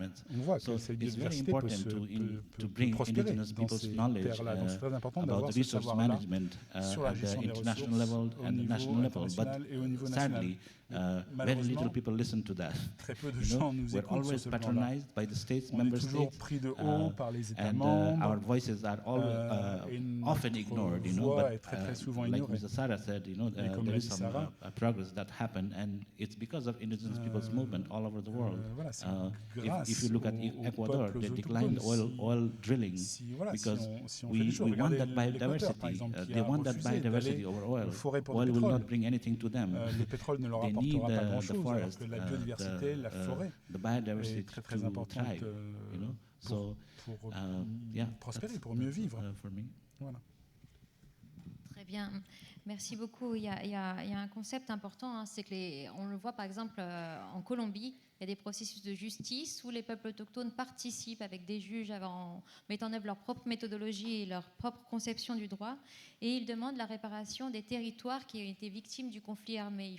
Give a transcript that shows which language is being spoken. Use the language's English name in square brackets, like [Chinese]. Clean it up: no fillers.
[French] On voit que cette biodiversité peut prospérer dans ces terres-là. Donc c'est très important d'avoir ce savoir-là sur la gestion des ressources au niveau international et au niveau national. [English] Very little people listen to that. [French] Très peu de gens nous écoutent sur ce plan-là. On est toujours pris de haut par les États membres. [English] Our voices are often ignored, [French] voix est très souvent ignorée. [English] Like Mr. Sarah said, there is some progress that happened, and it's because of indigenous people's movement all over the world. If you look at Ecuador, they declined oil drilling because we want that biodiversity. They want that biodiversity over oil. Oil will not bring anything to them. [French] Le pétrole ne leur apportera pas grand-chose, alors que la biodiversité, la forêt est très importante pour prospérer, pour mieux vivre. Voilà. Très bien, merci beaucoup. Il y a un concept important, c'est que on le voit par exemple en Colombie, il y a des processus de justice où les peuples autochtones participent avec des juges en mettant en œuvre leur propre méthodologie et leur propre conception du droit, et ils demandent la réparation des territoires qui ont été victimes du conflit armé.